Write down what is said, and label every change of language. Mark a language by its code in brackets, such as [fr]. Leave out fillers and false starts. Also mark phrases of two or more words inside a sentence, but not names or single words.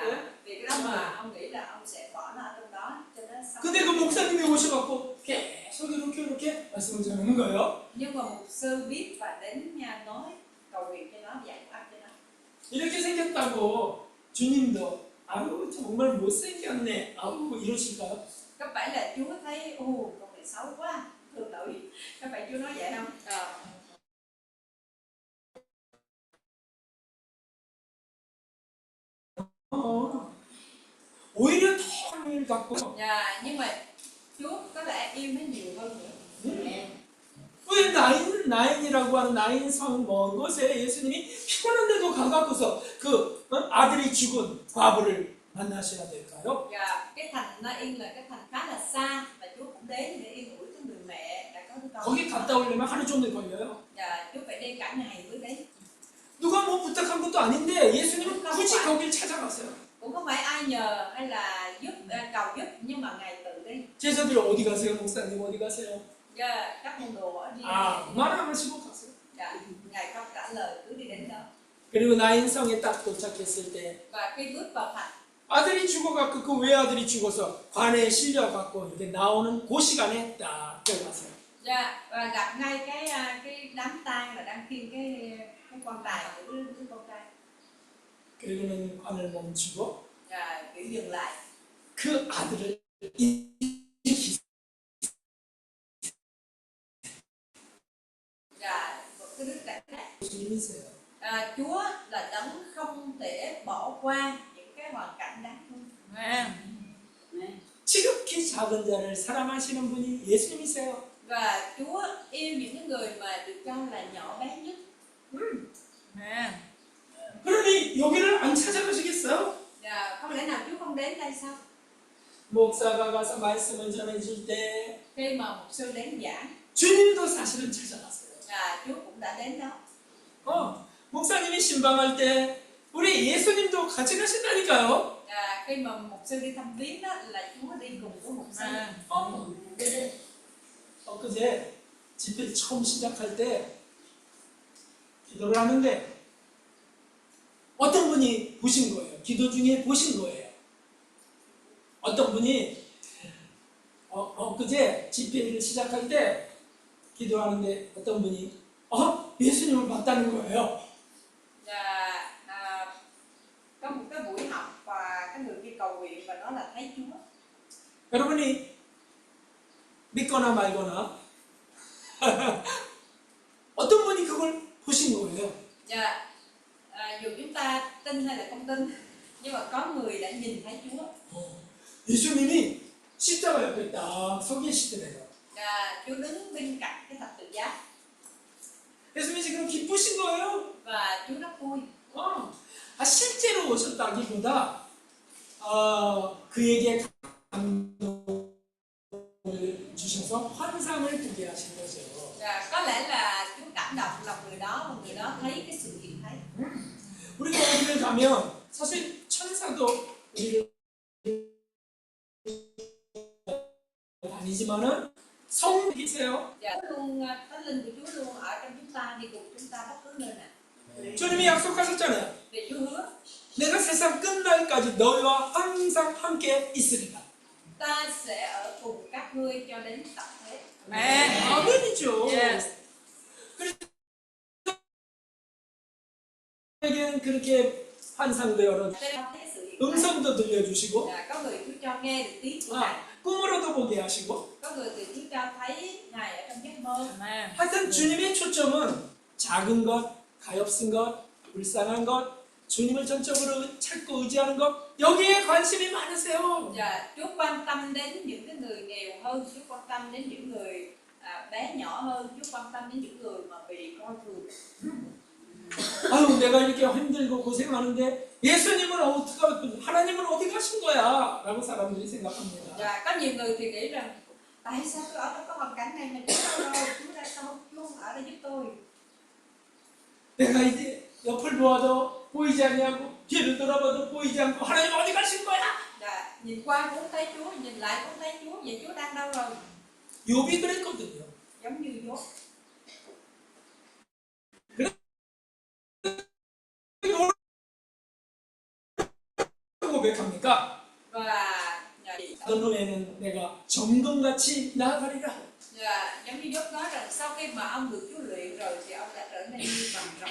[vi] Vì cái đó mà ông nghĩ là ông sẽ bỏ nó ở trong đó cho nó sống. [ko] 근데 그 목사님이 오셔갖고 계속 이렇게 말씀을 전하는 거예요. [vi] Nhưng mà mục sư biết và đến nhà nói cầu nguyện cho nó, giải thoát cho nó. [ko] 이렇게 생겼다고 주님도 아유 정말 못생겼네 아우 이러실까요? [vi] Có phải là Chúa thấy con này xấu quá, thương tội, có phải Chúa nói vậy không? [ko] 오히려 더 갖고 [vi] Nhưng mà Chúa có lẽ yêu nó nhiều hơn nữa. [ko] 왜 나인이라고 하는 나인성 먼 곳에 예수님이 피곤한데도 가갖고서 그 아들이 죽은 과부를 만나셔야 될까요? [vi] Và cái thành Nain là cái thành khá là xa và Chúa cũng đến để yên ủi cái người mẹ đã có đứa con. [ko] 거기 갔다 오려면 하루 종일 걸려요. [vi] Và Chúa phải đi cả ngày mới đến. [ko] 누가 뭐 부탁한 것도 아닌데 예수님은 굳이 거길 찾아갔어요. [vi] Cũng không phải ai nhờ hay là cầu giúp, nhưng mà Ngài tự đi. [ko] 제자들 어디 가세요, 목사님 어디 가세요? [vi] Các môn đồ ở đi. [ko] 말 안 하시고 갔어요. [vi] Ngài không trả lời, cứ đi đến đó. [ko] 그리고 나인성에 딱 도착했을 때 [vi] Và khi bước vào thành, [ko] 아들이 죽어갖고 그 외아들이 죽어서 관에 실려갖고 이렇게 나오는 그 시간에 딱 들어갔어요. [vi] và gặp ngay cái đám tang là đang khiêng cái quan tài của đứa con trai. [ko] 그리고는 관을 멈추고 [vi] Kiểu dừng lại. [ko] 그 아들을 일으키세요. [vi] Cái đứa trẻ này, [ko] 예수님이세요. [vi] Chúa là đấng không thể bỏ qua những cái hoàn cảnh đáng thương. [ko] 지극히 작은 자를 사랑하시는 분이 예수님이세요. [vi] Và Chúa yêu những cái người mà được cho là nhỏ bé nhất. [ko] 그러니 여기를 안 찾아가시겠어요? [vi] Không lẽ nào Chúa không đến đây sao? [ko] 목사가 가서 말씀을 전해줄 때 [vi] Khi mà mục sư đến giảng, [ko] 주님도 사실은 찾아갔어요. [vi] Chúa cũng đã đến đó. [ko] 목사님이 신방할 때 우리 예수님도 같이 가신다니까요. [vi] Khi mà mục sư đi thăm viếng đó là Chúa đi cùng với mục sư. [ko] 엊그제 집회 처음 시작할 때 기도를 하는데 어떤 분이 보신 거예요. 기도 중에 보신 거예요. 어떤 분이 엊그제 집회를 시작할 때 기도하는데 어떤 분이 예수님을 봤다는 거예요. [vi] Có một cái buổi học và cái người đi cầu nguyện và đó là thấy Chúa. [ko] 여러분이 믿거나 말거나 어떤 분이 그걸 보신 거예요. [vi] Dù chúng ta tin hay là không tin, nhưng mà có người đã nhìn thấy Chúa. [ko] 예수님이 십자가 옆에 딱 서 계시더래요. [vi] Chúa đứng bên cạnh cái thập tự giá. [ko] 예수님이 지금 기쁘신 거예요. [vi] Và Chúa rất vui. [ko] 실제로 오셨다기보다 그에게 감동을 주셔서 환상을 보게 하신 거죠. [vi] Có lẽ là Chúa cảm động lòng người đó và người đó thấy cái sự hiện thấy. [ko] 우리가 어디를 가면 사실 천사도 우리를 아니지만은 성령 계세요. [vi] Thánh linh của Chúa luôn ở trong chúng ta, đi cùng chúng ta bất cứ nơi nào. [ko] 주님이 약속하셨잖아요. [vi] Vì Chúa hứa, [ko] 내가 세상 끝날까지 너희와 항상 함께 있으리라. [vi] ta sẽ ở cùng các ngươi cho đến tận thế. Amen. [ko] 아멘이죠. Yes. 에게는 그렇게 환상도 열어, [vi] Cho nên thấy sự hiện tại. [ko] 음성도 들려주시고, [vi] Dạ, có người Chúa cho nghe được tiếng của Ngài, [ko] 꿈으로도 보게 하시고. [vi] có người thì Chúa cho thấy Ngài ở trong giấc mơ. Amen. [ko] 하여튼 주님의 초점은 작은 것, 가엾은 것, 불쌍한 것, 주님을 전적으로 찾고 의지하는 것, 여기에 관심이 많으세요. [vi] Dạ, Chúa quan tâm đến những cái người nghèo hơn, Chúa quan tâm đến những người bé nhỏ hơn, Chúa quan tâm đến những người mà bị coi thường. [ko] 아유, 내가 이렇게 힘들고 고생하는데 예수님은 어떻게, 하나님은 어디 가신 거야? 라고 사람들이 생각합니다. [vi] Dạ, có nhiều người thì nghĩ rằng tại sao tôi ở trong cái hoàn cảnh này mà Chúa đâu, Chúa ra sao, Chúa không ở đây giúp tôi. [ko] 내가 이제 옆을 보아도 보이지 않냐고, 뒤를 돌아봐도 보이지 않고, 하나님 어디 가신 거야? [vi] Dạ, nhìn qua cũng thấy Chúa, nhìn lại cũng thấy Chúa, vậy Chúa đang đâu rồi? [ko] 욥이 그랬거든요. [vi] Giống như Chúa. [ko] 고백합니까? [vi] Và [ko] 어떤 후에는 내가 정금같이 나아가리라. [vi] dạ, giống như Job nói rằng sau khi mà ông được Chúa luyện rồi thì ông đã trở nên như bằng rồng.